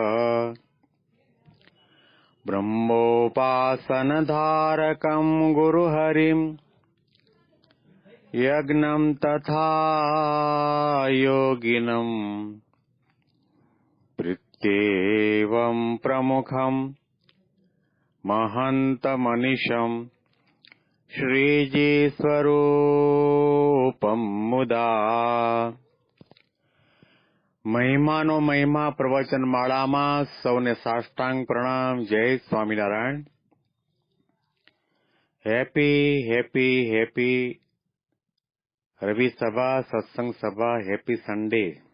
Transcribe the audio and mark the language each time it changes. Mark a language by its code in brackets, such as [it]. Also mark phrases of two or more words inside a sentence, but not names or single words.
[sa] ब्रह्मोपासनधारकं गुरुहरिम् यज्ञं तथा योगिनम् प्रीत्येवं प्रमुखं महन्तमनिशं श्रीजीस्वरूपं मुदा। [gu] મહિમાનો મહિમા પ્રવચન માળામાં સૌને સાષ્ટાંગ પ્રણામ. જય સ્વામિનારાયણ. [en] happy happy happy [gu] રવિ સભા, સત્સંગ સભા, [en] Happy Sunday.